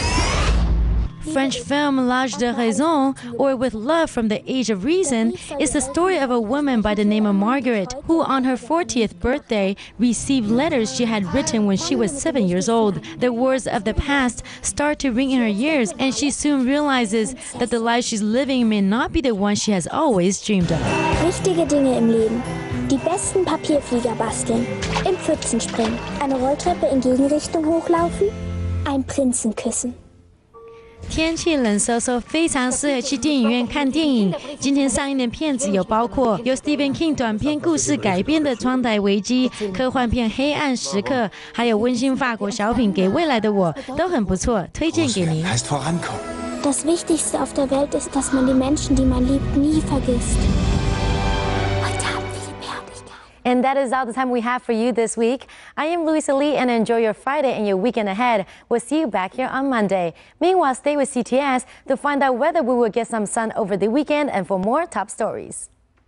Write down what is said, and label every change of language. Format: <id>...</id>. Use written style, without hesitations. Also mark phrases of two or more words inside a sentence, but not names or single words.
<en>French film L'Âge de Raison, or With Love from the Age of Reason, is the story of a woman by the name of Margaret, who on her 40th birthday received letters she had written when she was 7 years old. The words of the past start to ring in her ears, and she soon realizes that the life she's living may not be the one she has always dreamed of.</en> <de>Wichtige Dinge im Leben. Die besten Papierflieger basteln. Im Pfützen springen. Eine Rolltreppe in Gegenrichtung hochlaufen. Ein Prinzen küssen.</de> <zh>天气冷飕飕，非常适合去电影院看电影。今天上映的片子有包括由 Stephen King 短篇故事改编的《窗台危机》、科幻片《黑暗时刻》，还有温馨法国小品《给未来的我》，都很不错，推荐给您。</zh> <de>Das Wichtigste auf der Welt ist, dass man die Menschen, die man liebt, nie vergisst.</de> <en>And that is all the time we have for you this week. I am Louisa Lee, and enjoy your Friday and your weekend ahead. We'll see you back here on Monday. Meanwhile, stay with CTS to find out whether we will get some sun over the weekend and for more top stories.</en>